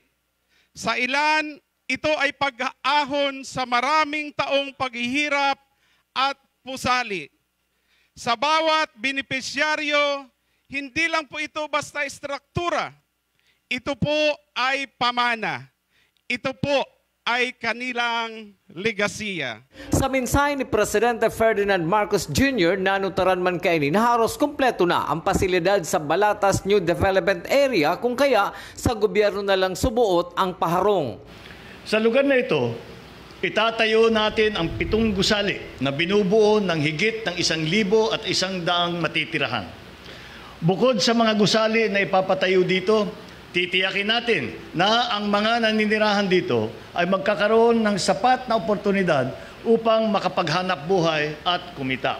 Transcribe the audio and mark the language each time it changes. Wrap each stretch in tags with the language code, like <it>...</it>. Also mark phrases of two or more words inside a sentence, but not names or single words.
<tl>Sa ilan, ito ay pag-aahon sa maraming taong paghihirap at pusali. Sa bawat benepisyaryo, hindi lang po ito basta istruktura. Ito po ay pamana. Ito po ay kanilang legasiya. Sa mensahe ni Presidente Ferdinand Marcos Jr.</tl> <bik>nanutaran man kaini na halos kumpleto na ang pasilidad sa Balatas New Development Area kung kaya sa gobyerno na lang subuot ang paharong.</bik> <tl>Sa lugar na ito, itatayo natin ang 7 gusali na binubuo ng higit ng 1,100 matitirahan. Bukod sa mga gusali na ipapatayo dito, titiyakin natin na ang mga naninirahan dito ay magkakaroon ng sapat na oportunidad upang makapaghanap buhay at kumita.</tl>